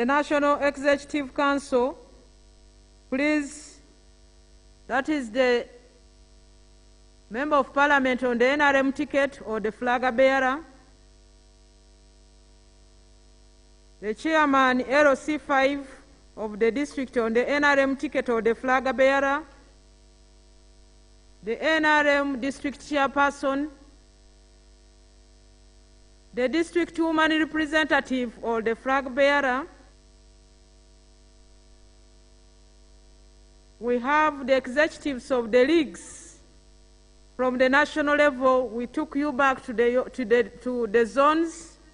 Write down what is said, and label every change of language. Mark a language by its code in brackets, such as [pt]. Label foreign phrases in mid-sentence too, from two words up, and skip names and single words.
[en] National Executive Council, please, that is the member of parliament on the NRM ticket or the flag bearer, the chairman LC5 of the district on the NRM ticket or the flag bearer, the NRM district chairperson, the district woman representative or the flag bearer. We have the executives of the leagues. From the national level, we took you back to the zones.